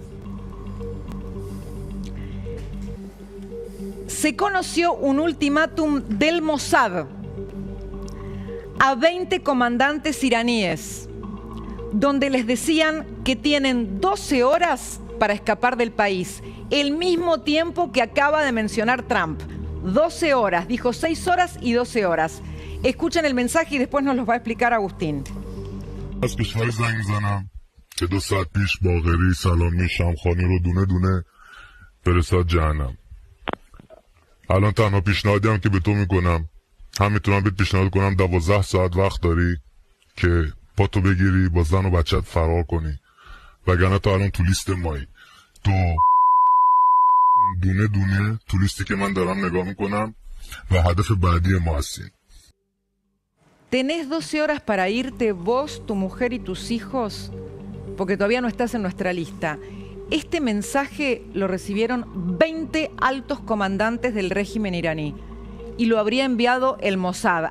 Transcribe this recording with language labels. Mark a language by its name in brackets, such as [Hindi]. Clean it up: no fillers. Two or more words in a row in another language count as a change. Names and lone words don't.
[Spanish] Se conoció un ultimátum del Mossad a 20 comandantes iraníes, donde les decían que tienen 12 horas para escapar del país, el mismo tiempo que acaba de mencionar Trump. 12 horas, dijo 6 horas y 12 horas. Escuchen el mensaje y después nos los va a explicar Agustín. [Persian] از کشور زنگ میزنم که 2 ساعت پیش باقری سلامی شمخانی رو دونه دونه فرستاد جهنم. الان تنها پیشنهادی هم که به تو میکنم، هم میتونم بهت پیشنهاد کنم 12 ساعت وقت داری که پاتو بگیری با زن و بچت فرار کنی، وگرنه تا الان تو لیست مایی. تو دونه دونه تو لیستی که من دارم نگاه میکنم و هدف بعدی ما هستیم. [Spanish] ¿Tenés 12 horas para irte vos, tu mujer y tus hijos? Porque todavía no estás en nuestra lista. Este mensaje lo recibieron 20 altos comandantes del régimen iraní y lo habría enviado el Mossad.